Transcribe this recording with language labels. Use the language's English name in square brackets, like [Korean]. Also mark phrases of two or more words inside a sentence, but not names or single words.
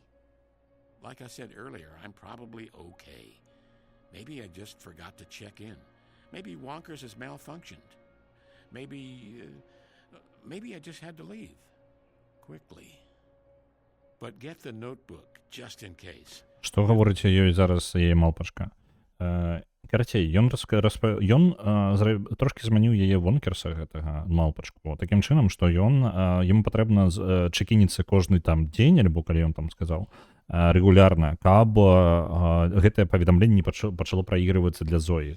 [English] Like I said earlier, I'm probably okay. Maybe I just forgot to check in. Maybe Wonkers has malfunctioned. Maybe I just had to leave. Quickly. But get the notebook, just in case. [Belarusian] Што гаворыце ёй зараз яе малпачка? Карацей, ён трошкі змяніў яе вонкерса гэтага малпачку. Такім чынам, што яму патрэбна чэкініцца кожны там дзень, альбо калі ён там сказаў, рэгулярна, каб гэтае паведамленне пачало праігрывацца для Зоі.